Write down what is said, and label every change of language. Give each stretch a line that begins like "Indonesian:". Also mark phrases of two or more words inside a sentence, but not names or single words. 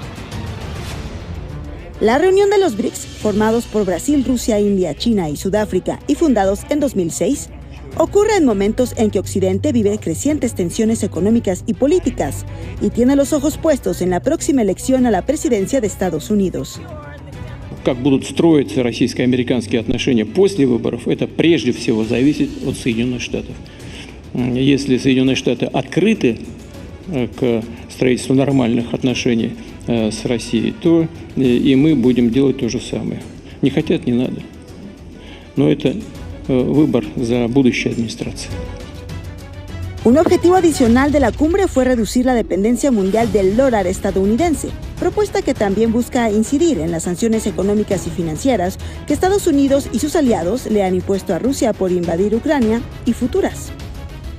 Spanish: La reunión de los BRICS, formados por Brasil, Rusia, India, China y Sudáfrica y fundados en 2006, ocurre en momentos en que Occidente vive crecientes tensiones económicas y políticas y tiene los ojos puestos en la próxima elección a la presidencia de Estados Unidos.
Russian: Как будут строиться российско-американские отношения после выборов, это прежде всего зависит от Соединенных Штатов. Если Соединенные Штаты открыты к строительству нормальных отношений с Россией, то и мы будем делать то же самое. Не хотят, не надо. Но это выбор за будущей администрацией.
Spanish: Un objetivo adicional de la cumbre fue reducir la dependencia mundial del dólar estadounidense, propuesta que también busca incidir en las sanciones económicas y financieras que Estados Unidos y sus aliados le han impuesto a Rusia por invadir Ucrania y futuras.